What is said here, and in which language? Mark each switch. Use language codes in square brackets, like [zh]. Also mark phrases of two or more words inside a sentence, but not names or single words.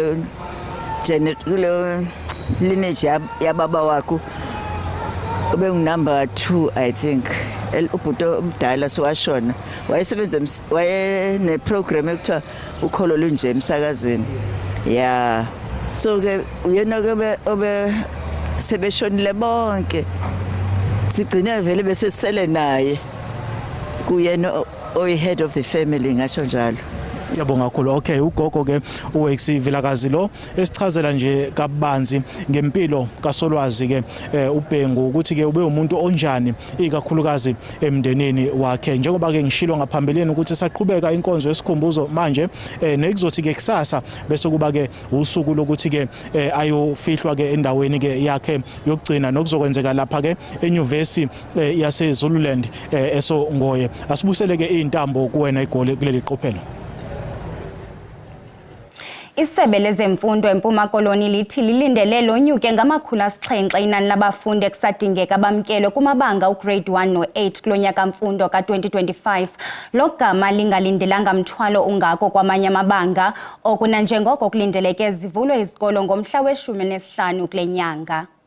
[zu] lineage yababa wakho ube number 2 [en] I think [zu] ubhuti omdala sowashona wayesebenza ne program ekuthiwa ukholo lunje emsakazweni yeah. So ke uyena ke obe sebeshonile bonke sigcina vele bese sele naye kuyena oyi [en] head of the family [zu] ngasho njalo. Yabonga kakhulu. Okay, ugogo ke uWex Vilakazi lo esichazela nje kabanzi ngempilo kaSolwazi ke uBhengu ukuthi ke ube umuntu onjani ikakhulukazi emndenini wakhe. Njengoba ke ngishilo ngaphambileni ukuthi saqhubeka inkonzo yesikhumbuzo manje nekuzothi ke kusasa bese kuba ke usuku lokuthi ke ayofihlwa ke endaweni ke yakhe yokugcina nokuzokwenzeka lapha ke eNyuvesi yase Zululand eSongoye. Asibusele ke izintambo kuwena igoli kuleli qophelo. [xh] Isebe lezemfundo eMpuma Koloni lithi lilindele lonyuke ngamakhulu 7 inani labafundi ekusadingeka bamkelwe kumabanga ugrade 1 no8 kulonyaka mfundo ka2025. Logama lingalindelanga mthwalo ungako kwamanye amabanga okuna njengoko kulindeleke zivulwe izikolo ngomhla we-15 kule nyanga.